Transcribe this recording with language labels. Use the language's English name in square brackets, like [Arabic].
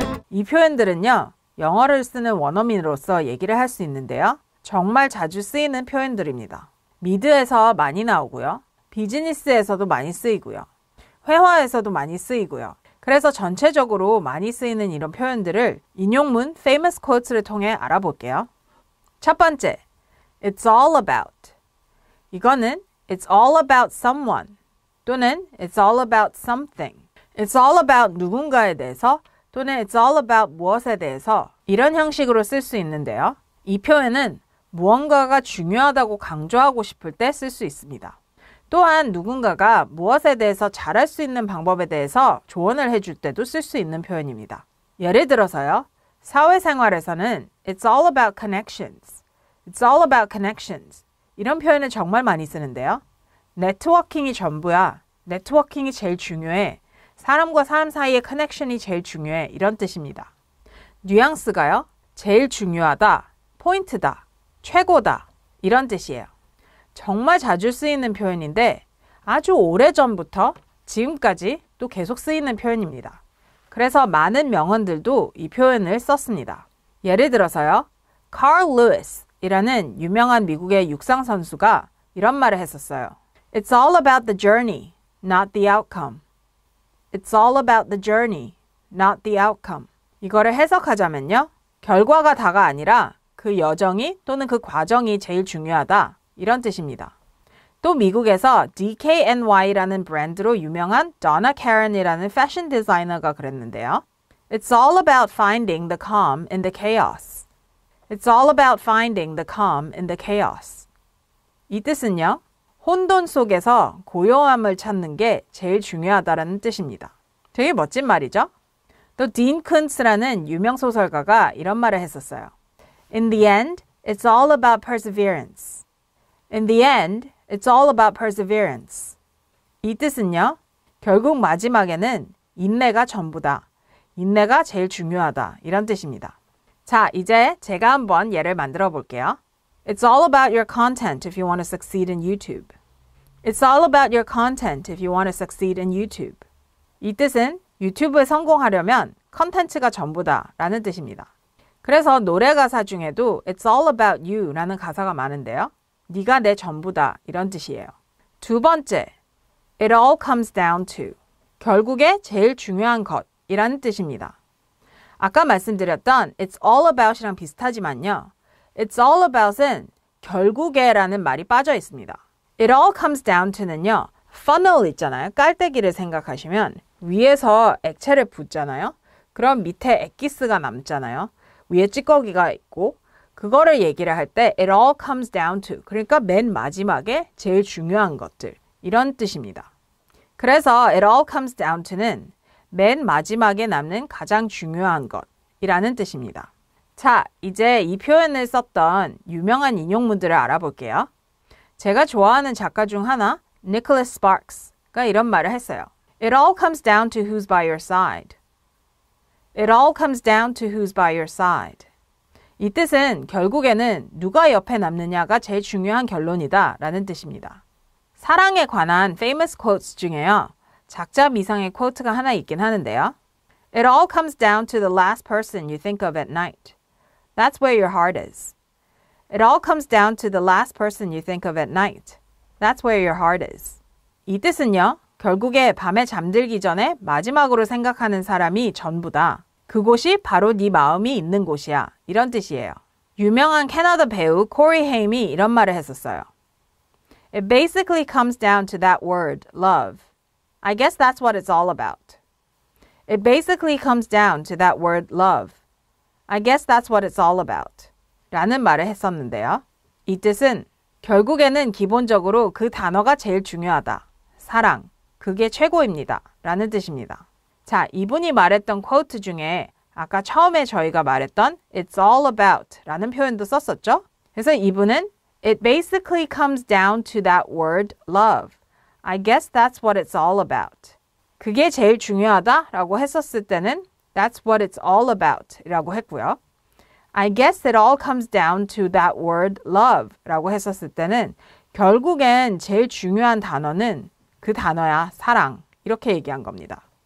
[Korean] 이 표현들은요, 영어를 쓰는 원어민으로서 얘기를 할 수 있는데요. 정말 자주 쓰이는 표현들입니다. 미드에서 많이 나오고요. 비즈니스에서도 많이 쓰이고요. 회화에서도 많이 쓰이고요. 그래서 전체적으로 많이 쓰이는 이런 표현들을 인용문 [English] famous quotes [Korean] 를 통해 알아볼게요. 첫 번째, [English] it's all about. [Korean] 이거는 [English] it's all about someone [Korean] 또는 [English] it's all about something. it's all about [Korean] 누군가에 대해서 또는 it's all about 무엇에 대해서 이런 형식으로 쓸 수 있는데요. 이 표현은 무언가가 중요하다고 강조하고 싶을 때 쓸 수 있습니다. 또한 누군가가 무엇에 대해서 잘할 수 있는 방법에 대해서 조언을 해줄 때도 쓸 수 있는 표현입니다. 예를 들어서요. 사회생활에서는 [English] It's all about connections. It's all about connections. [Korean] 이런 표현을 정말 많이 쓰는데요. 네트워킹이 전부야. 네트워킹이 제일 중요해. 사람과 사람 사이의 커넥션이 제일 중요해. 이런 뜻입니다. 뉘앙스가요. 제일 중요하다, 포인트다, 최고다. 이런 뜻이에요. 정말 자주 쓰이는 표현인데 아주 오래전부터 지금까지 또 계속 쓰이는 표현입니다. 그래서 많은 명언들도 이 표현을 썼습니다. 예를 들어서요. Carl Lewis 이라는 유명한 미국의 육상 선수가 이런 말을 했었어요. [English] It's all about the journey, not the outcome. It's all about the journey, not the outcome. [Korean] 이거를 해석하자면요. 결과가 다가 아니라 그 여정이 또는 그 과정이 제일 중요하다. 이런 뜻입니다. 또 미국에서 DKNY라는 브랜드로 유명한 Donna Karan이라는 패션 디자이너가 그랬는데요. [English] It's all about finding the calm in the chaos. It's all about finding the calm in the chaos. [Korean] 이 뜻은요. 혼돈 속에서 고요함을 찾는 게 제일 중요하다라는 뜻입니다. 되게 멋진 말이죠? 또 딘 쿤츠라는 유명 소설가가 이런 말을 했었어요. [English] In the end, it's all about perseverance. In the end, it's all about perseverance. [Korean] 이 뜻은요. 결국 마지막에는 인내가 전부다. 인내가 제일 중요하다. 이런 뜻입니다. 자, 이제 제가 한번 예를 만들어 볼게요. [English] It's all about your content if you want to succeed in YouTube. It's all about your content if you want to succeed in YouTube. [Korean] 이 뜻은 유튜브에 성공하려면 컨텐츠가 전부다 라는 뜻입니다. 그래서 노래 가사 중에도 [English] It's all about you [Korean] 라는 가사가 많은데요. 네가 내 전부다 이런 뜻이에요. 두 번째, [English] It all comes down to. [Korean] 결국에 제일 중요한 것이라는 뜻입니다. 아까 말씀드렸던 [English] It's all about [Korean] 이랑 비슷하지만요. [English] It's all about [Korean] 은 결국에라는 말이 빠져 있습니다. [English] It all comes down to는요. [Korean] funnel 있잖아요. 깔때기를 생각하시면 위에서 액체를 붓잖아요. 그럼 밑에 액기스가 남잖아요. 위에 찌꺼기가 있고 그거를 얘기를 할 때 [English] it all comes down to [Korean] 그러니까 맨 마지막에 제일 중요한 것들 이런 뜻입니다. 그래서 [English] it all comes down to [Korean] 는 맨 마지막에 남는 가장 중요한 것이라는 뜻입니다. 자, 이제 이 표현을 썼던 유명한 인용문들을 알아볼게요. 제가 좋아하는 작가 중 하나, Nicholas Sparks가 이런 말을 했어요. [English] It all comes down to who's by your side. It all comes down to who's by your side. [Korean] 이 뜻은 결국에는 누가 옆에 남느냐가 제일 중요한 결론이다 라는 뜻입니다. 사랑에 관한 [English] famous quotes [Korean] 중에요. 작자 미상의 quote가 하나 있긴 하는데요. [English] It all comes down to the last person you think of at night. That's where your heart is. It all comes down to the last person you think of at night. That's where your heart is. [Korean] 이 뜻은요. 결국에 밤에 잠들기 전에 마지막으로 생각하는 사람이 전부다. 그곳이 바로 네 마음이 있는 곳이야. 이런 뜻이에요. 유명한 캐나다 배우 코리 헤임이 이런 말을 했었어요. [English] It basically comes down to that word, love. I guess that's what it's all about. It basically comes down to that word, love. I guess that's what it's all about. [Korean] 라는 말을 했었는데요. 이 뜻은 결국에는 기본적으로 그 단어가 제일 중요하다. 사랑. 그게 최고입니다. 라는 뜻입니다. 자, 이분이 말했던 쿼트 중에 아까 처음에 저희가 말했던 [English] It's all about [Korean] 라는 표현도 썼었죠? 그래서 이분은 [English] It basically comes down to that word love. I guess that's what it's all about. [Korean] 그게 제일 중요하다 라고 했었을 때는 [English] That's what it's all about [Korean] 라고 했고요. [English] I guess it all comes down to that word love [Korean] 라고 했었을 때는 결국엔 제일 중요한 단어는 그 단어야, 사랑. 이렇게 얘기한 겁니다.